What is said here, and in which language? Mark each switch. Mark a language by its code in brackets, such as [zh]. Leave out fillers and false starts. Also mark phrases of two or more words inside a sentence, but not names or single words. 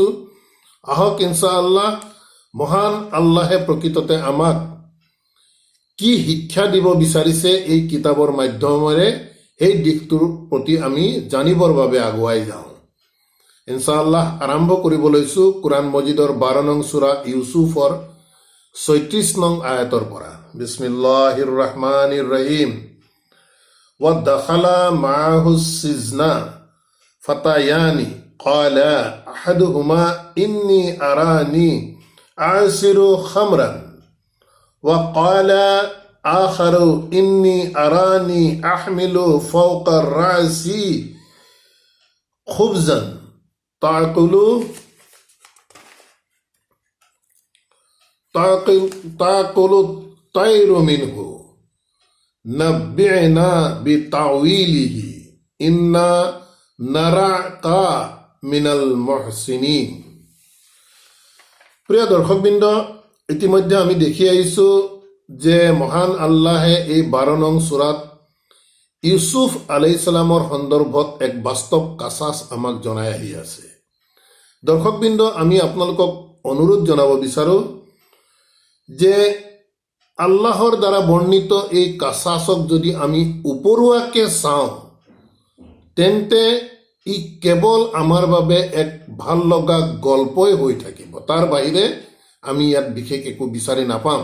[as] আহক ইনশাআল্লাহ মহান আল্লাহে প্ৰকৃততে আমাক কি শিক্ষা দিব বিচাৰিছে এই কিতাপৰ মাধ্যমেৰে এই দিশটোৰ প্ৰতি আমি জানিবৰ বাবে আগুৱাই যাওঁ। ইনশাআল্লাহ আৰম্ভ কৰিব লৈছো কোৰআন মজিদৰ 12 নং সূৰা ইউসুফৰ 36 নং আয়াতৰ পৰা। [ar] بسم الله الرحمن الرحيم. ودخل معه السجن فتيان قال أحدهما إني أراني أعصر خمرا وقال آخر إني أراني أحمل فوق الرأس خبزا تأكل الطير منه نبئنا بتأويله إنا نراك من المحسنين। [as] প্ৰিয় দৰ্শকবৃন্দ, ইতিমধ্যে আমি দেখি আহিছো যে মহান আল্লাহে এই 12 নং সূৰাত ইউসুফ [ar] عليه السلام [as] সন্দৰ্ভত এক বাস্তৱ কাছাছ আমাক জনাই আহি আছে। দৰ্শকবৃন্দ, আমি আপোনালোকক অনুৰোধ জনাব বিচাৰো যে আল্লাহৰ দ্বাৰা বৰ্ণিত এই কাছাছক যদি আমি উপৰুৱাকে চাওঁ তেন্তে ই কেৱল আমাৰ বাবে এক ভাল লগা গল্পই হৈ থাকিব, তাৰ বাহিৰে আমি ইয়াত বিশেষ একো বিচাৰি নাপাম।